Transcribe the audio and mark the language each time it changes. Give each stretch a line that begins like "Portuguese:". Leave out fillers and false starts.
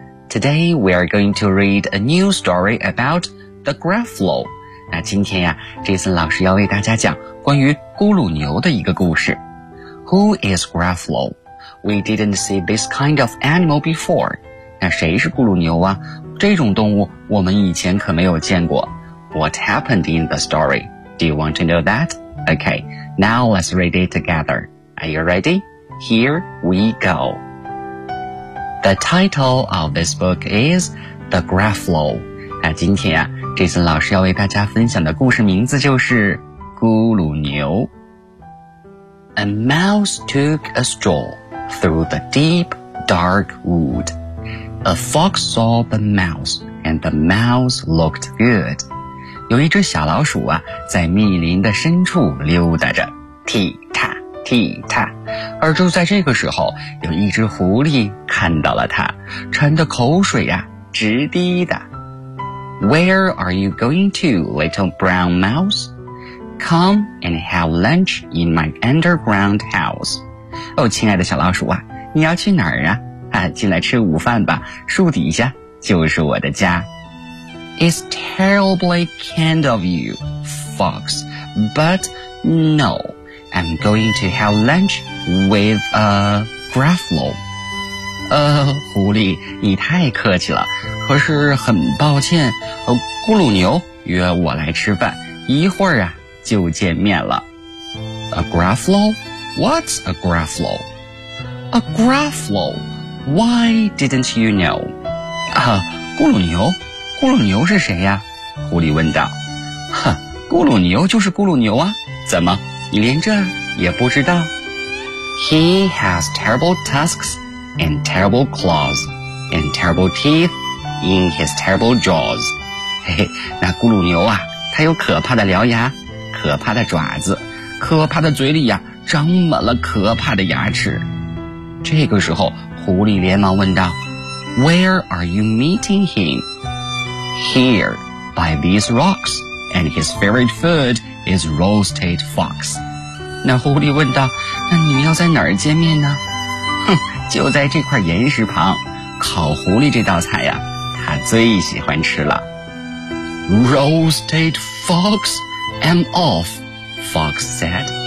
English: Today, we are going to read a new story about the Gruffalo.
Chinese: 那今天呀 ,Jason 老师要为大家讲关于咕噜牛的一个故事。
English: Who is Gruffalo? We didn't see this kind of animal before.
Chinese: 那谁是咕噜牛啊？这种动物我们以前可没有见过。
English: What happened in the story? Do you want to know that? Okay, now let's read it together. Are you ready? Here we go. The title of this book is The Gruffalo.
Chinese: 那今天啊 ,Jason 老师要为大家分享的故事名字就是咕噜牛。
English: A mouse took a stroll through the deep, dark wood. A fox saw the mouse, and the mouse looked good.
Chinese: 有一只小老鼠啊在密林的深处溜达着。踢踏。而就在这个时候，有一只狐狸看到了它，馋得口水呀、直滴的。
English: Where are you going to, little brown mouse? Come and have lunch in my underground house.
Chinese: 哦，亲爱的小老鼠啊，你要去哪儿啊？啊，进来吃午饭吧，树底下就是我的家。
English: It's terribly kind of you, fox, but no. I'm going to have lunch with a Gruffalo.
Chinese: 狐狸，你太客气了。可是很抱歉，咕噜牛约我来吃饭，一会儿啊就见面了。
English: A Gruffalo? What's a Gruffalo? A Gruffalo? Why didn't you know?
Chinese: 咕噜牛？咕噜牛是谁呀？狐狸问道。哼，咕噜牛就是咕噜牛啊，怎么？你连这也不知道。
English: He has terrible tusks and terrible claws and terrible teeth in his terrible jaws.
Chinese: 嘿嘿，那咕噜牛啊，它有可怕的獠牙，可怕的爪子，可怕的嘴里呀，长满了可怕的牙齿。这个时候，狐狸连忙问道 ：
English: “Where are you meeting him? Here, by these rocks, and his favorite food.” Is roasted fox.
Chinese: 那狐狸问道，那你们要在哪儿见面呢？哼，就在这块岩石旁，烤狐狸这道菜呀，他最喜欢吃了。
English: Roasted fox, I'm off, fox said.